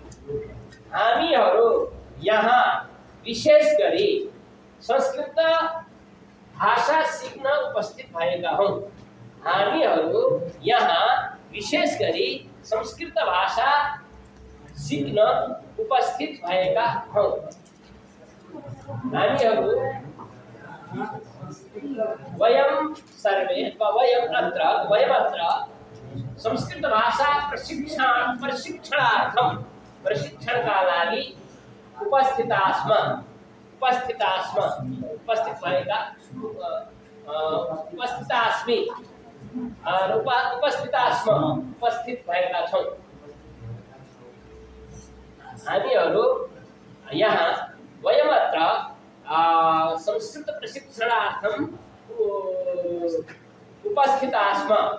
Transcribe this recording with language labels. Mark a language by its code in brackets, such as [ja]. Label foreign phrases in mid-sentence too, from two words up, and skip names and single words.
[ne] हामीहरू यहाँ विशेष गरी संस्कृत भाषा सिक्न उपस्थित भएका हौं। हामीहरू यहाँ विशेष गरी संस्कृत भाषा सिक्न उपस्थित भएका हौं। हामीहरू [sa] वयम सर्वे [ne] अथवा [sa] वयमत्र संस्कृत भाषा प्रशिक्षणार्थम [ne] प्रशिक्षणका लागि उपस्थित भएका उपस्थित भएका छौं। हामीहरू यहाँ [sa] वयमत्र संस्कृत प्रशिक्षणार्थम उपस्थितास्म।